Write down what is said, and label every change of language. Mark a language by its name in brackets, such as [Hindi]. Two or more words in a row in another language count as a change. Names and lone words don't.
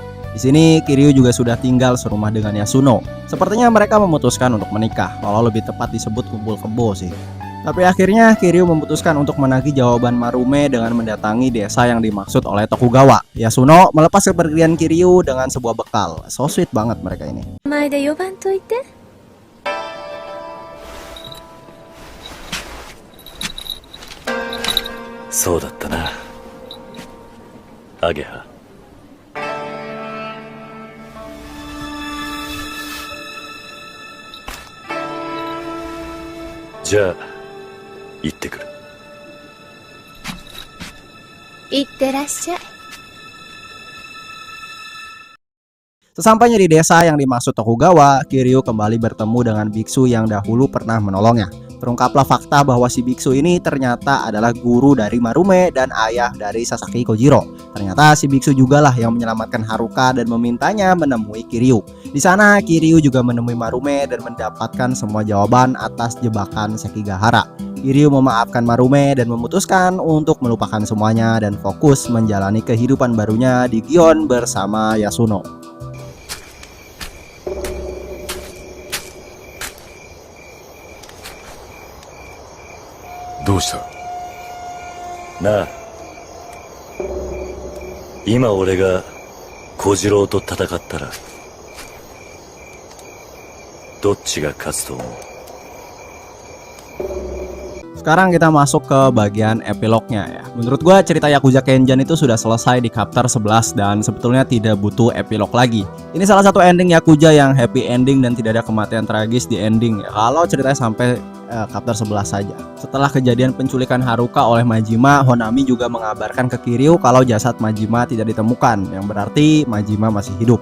[Indonesian] Di sini Kiryu juga sudah tinggal serumah dengan Yasuno. Sepertinya mereka memutuskan untuk menikah, walau lebih tepat disebut kumpul kebo sih. Tapi akhirnya Kiryu memutuskan untuk menagih jawaban Marume dengan mendatangi desa yang dimaksud oleh Tokugawa. Yasuno melepas kepergian Kiryu dengan sebuah bekal. [English] So sweet [Indonesian] banget mereka ini. [Japanese] 前で呼ばんといて。そうだったな、アゲハ。じゃあ行ってくる。いってらっしゃい。 [Indonesian] Sesampainya di desa yang dimaksud Tokugawa, Kiryu kembali bertemu dengan biksu yang dahulu pernah menolongnya. Terungkaplah fakta bahwa si biksu ini ternyata adalah guru dari Marume dan ayah dari Sasaki Kojiro. Ternyata si biksu jugalah yang menyelamatkan Haruka dan memintanya menemui Kiryu. Di sana Kiryu juga menemui Marume dan mendapatkan semua jawaban atas jebakan Sekigahara. Kiryu memaafkan Marume dan memutuskan untuk melupakan semuanya dan fokus menjalani kehidupan barunya di Gion bersama Yasuno. [Japanese] どうした？なあ、今俺が小次郎と戦ったらどっちが勝つと思う？ [Indonesian] Sekarang kita masuk ke bagian epilognya ya. Menurut gua cerita Yakuza Kenjan itu sudah selesai di chapter 11 dan sebetulnya tidak butuh epilog lagi. Ini salah satu ending Yakuza yang [English] happy ending [Indonesian] dan tidak ada kematian tragis di ending ya. Kalau ceritanya sampai chapter 11 saja. Setelah kejadian penculikan Haruka oleh Majima, Honami juga mengabarkan ke Kiryu kalau jasad Majima tidak ditemukan, yang berarti Majima masih hidup.